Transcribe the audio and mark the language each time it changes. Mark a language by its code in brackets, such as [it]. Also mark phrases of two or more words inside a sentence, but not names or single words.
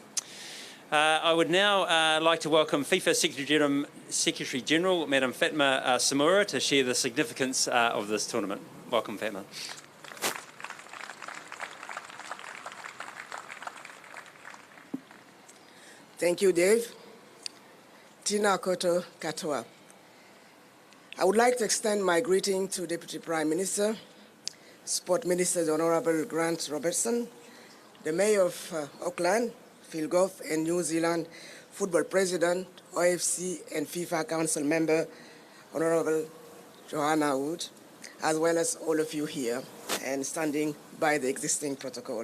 [en] I would now like to welcome FIFA Secretary General, Madam Fatma Samura, to share the significance of this tournament. Welcome, Fatma. Thank you, Dave. [mi] Tina koto katoa. [en] I would like to extend my greeting to Deputy Prime Minister, Sport Minister the Honourable Grant Robertson, the Mayor of Auckland, Phil Goff, and New Zealand Football President, OFC and FIFA Council Member, Honourable Johanna Wood, as well as all of you here and standing by the existing protocol.